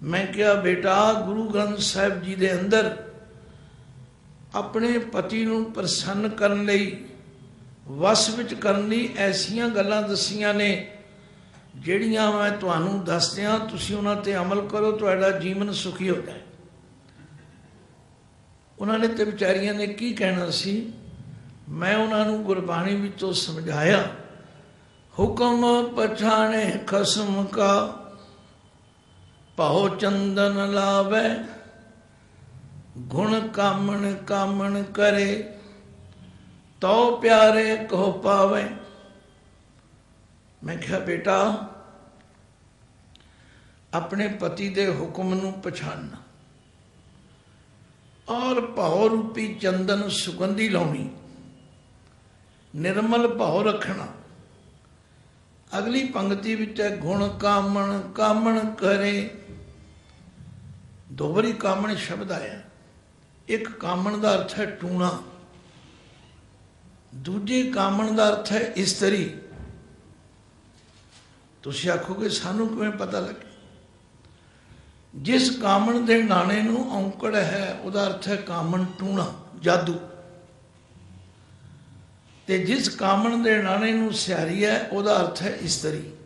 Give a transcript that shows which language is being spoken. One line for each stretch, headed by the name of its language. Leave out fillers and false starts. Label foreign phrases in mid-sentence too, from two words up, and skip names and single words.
Punjabi: ਮੈਂ ਕਿਆ ਬੇਟਾ ਗੁਰੂ ਗ੍ਰੰਥ ਸਾਹਿਬ ਜੀ ਦੇ ਅੰਦਰ ਅਪਣੇ ਪਤੀ ਨੂੰ ਪ੍ਰਸੰਨ ਕਰਨ ਲਈ ਵੱਸ ਵਿਚ ਕਰਨ ਲਈ ਐਸੀਆਂ ਗੱਲਾਂ ਦੱਸੀਆਂ ਨੇ ਜਿਹੜੀਆਂ ਮੈਂ ਤੁਹਾਨੂੰ ਦੱਸ ਦੀਆਂ, ਤੁਸੀਂ ਉਨ੍ਹਾਂ ਤੇ ਅਮਲ ਕਰੋ, ਤੁਹਾਡਾ ਜੀਵਨ ਸੁਖੀ ਹੋ ਜਾਏ। ਉਨ੍ਹੋਂਨੇ ਤੋ ਵਿਚਾਰੀਆਂ ਨੇ ਕੀ ਕਹਿਣਾ ਸੀ, ਮੈਂ ਉਨ੍ਹੋਂਨੇ ਗੁਰਬਾਣੀ ਵਿਚੋਂ ਸਮਝਾਇਆ, ਹੁਕਮ ਪਛਾਣੇ ਖਸਮ ਕਾ ਪਹੋ ਚੰਦਨ ਲਾਵੇ, ਗੁਣ ਕਾਮਣ ਕਾਮਣ ਕਰੇ, ਤੋ ਪਿਆਰੇ ਕਹੋ ਪਾਵੇ। ਮੈਂ ਕਿਹਾ ਬੇਟਾ ਅਪਣੇ ਪਤੀ ਦੇ ਹੁਕਮ ਨੂੰ ਪਛਾਣਨਾ ਔਰ ਭਾਵ ਰੂਪੀ ਚੰਦਨ ਸੁਗੰਧੀ ਲਾਉਣੀ, ਨਿਰਮਲ ਭਾਵ ਰੱਖਣਾ। ਅਗਲੀ ਪੰਕਤੀ ਵਿਚ ਹੈ ਗੁਣ ਕਾਮਣ ਕਾਮਣ ਕਰੇ। ਦੋ ਬਾਰੀ ਕਾਮਣ ਸ਼ਬਦ ਆਇਆ। ਇਕ ਕਾਮਣ ਕਾ ਅਰਥ ਹੈ ਟੂਣਾ, ਦੂਜੇ ਕਾਮਣ ਕਾ ਅਰਥ ਹੈ ਇਸਤਰੀ। ਤੁਸੀਂ ਆਖੋਗੇ ਸਾਨੂੰ ਕਿਵੇਂ ਪਤਾ ਲੱਗੇ? ਜਿਸ ਕਾਮਣ ਦੇ ਨਾਣੇ ਨੂੰ ਔਂਕੜ ਹੈ ਉਹਦਾ ਅਰਥ ਹੈ ਕਾਮਣ ਟੂਣਾ, ਜਾਦੂ। ਤੇ ਜਿਸ ਕਾਮਣ ਦੇ ਨਾਣੇ ਨੂੰ ਸਿਹਾਰੀ ਹੈ ਉਹਦਾ ਅਰਥ ਹੈ ਇਸਤਰੀ।